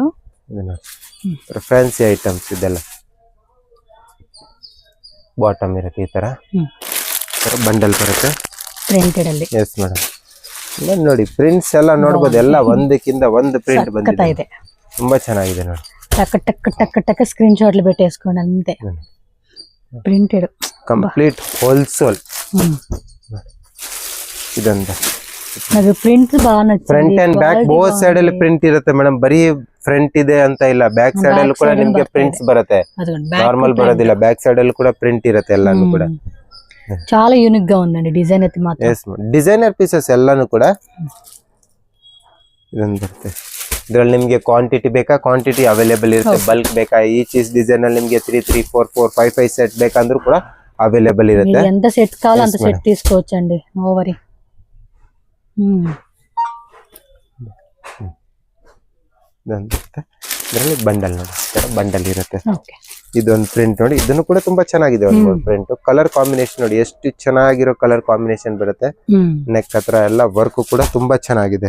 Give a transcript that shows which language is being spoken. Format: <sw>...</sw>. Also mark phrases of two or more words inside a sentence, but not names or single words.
<kn>ಇದನ್ನ</kn> <en>fancy items</en> <kn>ಇದೆಲ್ಲ. ಬಾಟಮ್ ಇರುತ್ತೆ ಈ ತರ ಬಂಡಲ್ ಬರುತ್ತೆ ಪ್ರಿಂಟೆಡ್ ಅಲ್ಲಿ.</kn> <en>yes madam.</en> <kn>ನೋಡಿ ಪ್ರಿಂಟ್ಸ್ ಎಲ್ಲ ನೋಡಬಹುದು. ಎಲ್ಲ ಒಂದಕ್ಕಿಂತ ಒಂದು ಪ್ರಿಂಟ್ ಬಂದಿದೆ. ತುಂಬಾ ಚೆನ್ನಾಗಿದೆ ನೋಡಿ. ಟಕ್ ಟಕ್ ಟಕ್ ಟಕ್</kn> <en>screen shots</en> <te>పెట్టేసుకోండి అంతే.</te> <kn>ಪ್ರಿಂಟೆಡ್</kn> <en>complete wholesale.</en> <kn>ಇದಂತ ನನಗೆ ಪ್ರಿಂಟ್ ಬಾಳ ನಚ್ಚಿದೆ.</kn> <en>front and back both side</en> <kn>ಅಲ್ಲಿ ಪ್ರಿಂಟ್ ಇರುತ್ತೆ ಮೇಡಮ್. ಬರೀ ಫ್ರಂಟ್ ಇದೆ ಅಂತ ಇಲ್ಲ,</kn> <en>back side</en> <kn>ಅಲ್ಲಿ ಕೂಡ ನಿಮಗೆ ಪ್ರಿಂಟ್ಸ್ ಬರುತ್ತೆ. ನಾರ್ಮಲ್ ಬರೋದಿಲ್ಲ,</kn> <en>back side</en> <kn>ಅಲ್ಲಿ ಕೂಡ ಪ್ರಿಂಟ್ ಇರುತ್ತೆ ಎಲ್ಲಾನು ಕೂಡ.</kn> <te>చాలా యూనిక్ గా ఉందండి డిజైన్ అయితే మాత్రం.</te> <en>yes designer pieces</en> <kn>ಎಲ್ಲಾನು ಕೂಡ ಇದೊಂದು ಬರುತ್ತೆ. ಇದರಲ್ಲಿ ನಿಮಗೆ ಕ್ವಾಂಟಿಟಿ ಬೇಕಾ,</kn> <en>quantity available</en> <kn>ಇರುತ್ತೆ. ಬಲ್ಕ್ ಬೇಕಾ,</kn> <en>each design</en> <kn>ಅಲ್ಲಿ ನಿಮಗೆ 3, 3, 4, 4, 5, 5 ಸೆಟ್ ಬೇಕಂದ್ರೂ ಕೂಡ ಅವೈಲೇಬಲ್ ಇರುತ್ತೆ.</kn> <te>ఎంత సెట్ కావాలో అంత సెట్ తీసుకోవచ్చండి.</te> <en>no worry.</en> <kn>ಇದರಲ್ಲಿ ಬಂಡಲ್ ನೋಡಿ, ಬಂಡಲ್ ಇರುತ್ತೆ. ಇದೊಂದು ಪ್ರಿಂಟ್ ನೋಡಿ, ಇದನ್ನು ಕೂಡ ತುಂಬಾ ಚೆನ್ನಾಗಿದೆ. ಒಂದು</kn> <en>print colour combination</en> <kn>ನೋಡಿ, ಎಷ್ಟು ಚೆನ್ನಾಗಿರೋ</kn> <en>colour combination</en> <kn>ಬರುತ್ತೆ. ನೆಕ್ ಹತ್ರ ಎಲ್ಲ ವರ್ಕ್ ಕೂಡ ತುಂಬಾ ಚೆನ್ನಾಗಿದೆ.</kn>